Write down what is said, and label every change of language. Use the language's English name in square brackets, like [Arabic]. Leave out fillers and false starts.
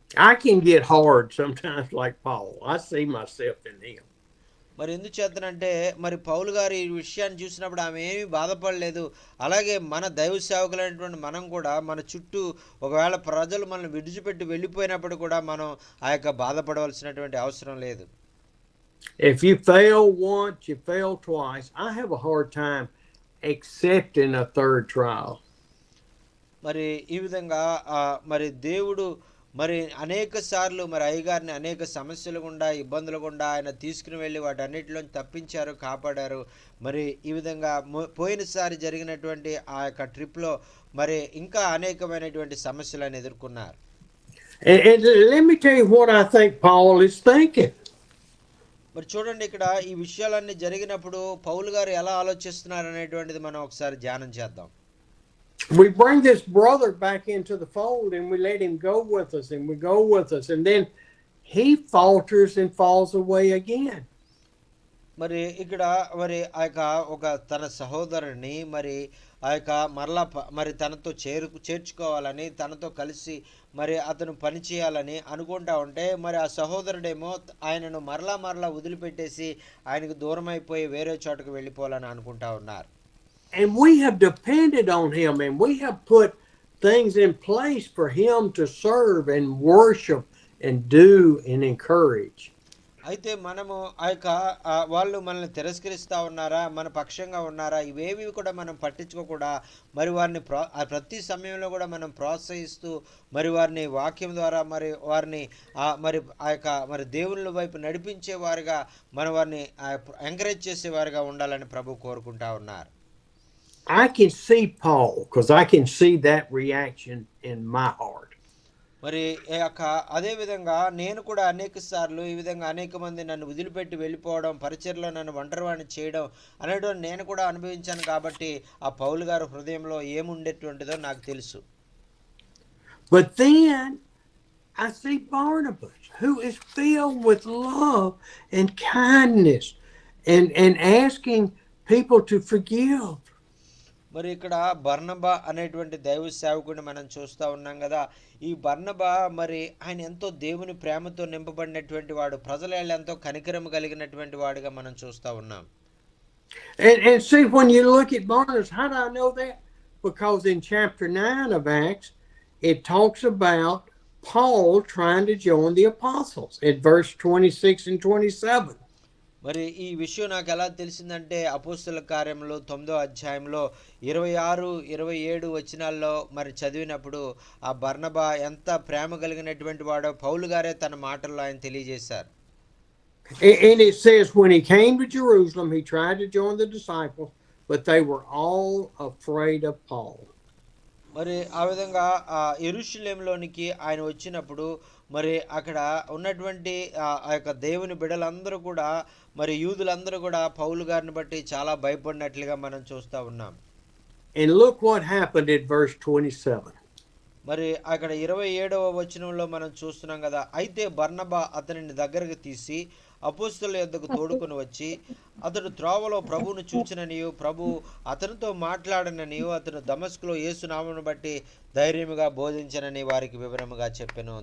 [English] I can get hard sometimes like Paul. I see myself in him. [Telugu] మరి ఎందుచేతనంటే మరి పౌలు గారు ఈ విషయాన్ని చూసినప్పుడు ఆమె ఏమీ బాధపడలేదు. అలాగే మన దైవ సేవకులైనటువంటి మనం కూడా మన చుట్టూ ఒకవేళ ప్రజలు మనల్ని విడిచిపెట్టి వెళ్ళిపోయినప్పుడు కూడా మనం ఆ యొక్క బాధపడవలసినటువంటి అవసరం లేదు. [English] If you fail once, you fail twice. I have a hard time accepting a third trial. [Telugu] మరి ఈ విధంగా మరి దేవుడు మరి అనేక సార్లు మరి అయ్యగారిని అనేక సమస్యలు గుండా ఇబ్బందులు గుండా ఆయన తీసుకుని వెళ్ళి వాటన్నిటిలో తప్పించారు, కాపాడారు. మరి ఈ విధంగా పోయినసారి జరిగినటువంటి ఆ యొక్క ట్రిప్లో మరి ఇంకా అనేకమైనటువంటి సమస్యలను ఎదుర్కొన్నారు. [English] And let me tell you what I think Paul is thinking. [Telugu] మరి చూడండి, ఇక్కడ ఈ విషయాలన్నీ జరిగినప్పుడు పౌలు గారు ఎలా ఆలోచిస్తున్నారు అనేటువంటిది మనం ఒకసారి ధ్యానం చేద్దాం. [English] We bring this brother back into the fold and we let him go with us and we go with us, and then he falters and falls away again. [Telugu] మరి ఇక్కడ మరి ఆ యొక్క ఒక తన సహోదరుని మరి ఆ యొక్క మరలా మరి తనతో చేర్చుకోవాలని తనతో కలిసి మరి అతను పని చేయాలని అనుకుంటా ఉంటే మరి ఆ సహోదరుడేమో ఆయనను మరలా వదిలిపెట్టేసి ఆయనకు దూరం అయిపోయి వేరే చోటకు వెళ్ళిపోవాలని అనుకుంటా ఉన్నారు. [English] And we have depended on him and we have put things in place for him to serve and worship and do and encourage. [Telugu] అయితే మనము ఆ యొక్క వాళ్ళు మనల్ని తిరస్కరిస్తూ ఉన్నారా, మన పక్షంగా ఉన్నారా, ఇవేవి కూడా మనం పట్టించుకోకుండా మరి వారిని ప్రతి సమయంలో కూడా మనం ప్రోత్సహిస్తూ మరి వారిని వాక్యం ద్వారా మరి వారిని మరి ఆ యొక్క మరి దేవుళ్ళ వైపు నడిపించే వారుగా మన వారిని ఎంకరేజ్ చేసేవారుగా ఉండాలని ప్రభు కోరుకుంటా ఉన్నారు. [English] I can see Paul because I can see that reaction in my heart. [Telugu] మరి అదే విధంగా నేను కూడా అనేక సార్లు ఈ విధంగా అనేక మంది నన్ను వదిలిపెట్టి వెళ్ళిపోవడం, పరిచర్లో నన్ను ఒంటరివాణ్ణి చేయడం అనేటువంటి నేను కూడా అనుభవించాను. కాబట్టి ఆ పౌలు గారు హృదయంలో ఏముండేటువంటిదో నాకు తెలుసు. [English] But then I see Barnabas, who is filled with love and kindness and asking people to forgive. [Telugu] మరి ఇక్కడ బర్నబా అనేటువంటి దైవ సేవకుడిని మనం చూస్తూ ఉన్నాం కదా. ఈ బర్నబా మరి ఆయన ఎంతో దేవుని ప్రేమతో నింపబడినటువంటి వాడు, ప్రజల ఎంతో కనికరం కలిగినటువంటి వాడుగా మనం చూస్తూ ఉన్నాం. [English] And see, when you look at Barnabas, how do I know that? Because in chapter 9 of Acts, it talks about Paul trying to join the apostles at verse 26 and 27. [Telugu] మరి ఈ విషయం నాకు ఎలా తెలిసిందంటే అపోస్తల కార్యములు 9వ అధ్యాయంలో 26, 27 వచనాల్లో మరి చదివినప్పుడు ఆ బర్నబా ఎంత ప్రేమ కలిగినటువంటి వాడో పౌలు గారే తన మాటల్లో ఆయన తెలియజేశారు. [English] And it says when he came to Jerusalem, he tried to join the disciples, but they were all afraid of Paul. [Telugu] మరి ఆ విధంగా యెరూషలేములోనికి ఆయన వచ్చినప్పుడు మరి అక్కడ ఉన్నటువంటి ఆ యొక్క దేవుని బిడ్డలందరూ కూడా మరి యూదులందరూ కూడా పౌలు గారిని బట్టి చాలా భయపడినట్లుగా మనం చూస్తూ ఉన్నాం. [English] And look what happened at verse 27. [Telugu] మరి అక్కడ 27వ వచనంలో మనం చూస్తున్నాం కదా. అయితే బర్నబా అతనిని దగ్గరకు తీసి అపోస్తలుల యొద్దకు తోడుకొని వచ్చి అతడు త్రోవలో ప్రభువును చూచిననియు ప్రభు అతనితో మాట్లాడననియు అతను దమస్కులో యేసు నామమును బట్టి ధైర్యముగా బోధించనని వారికి వివరముగా చెప్పెను.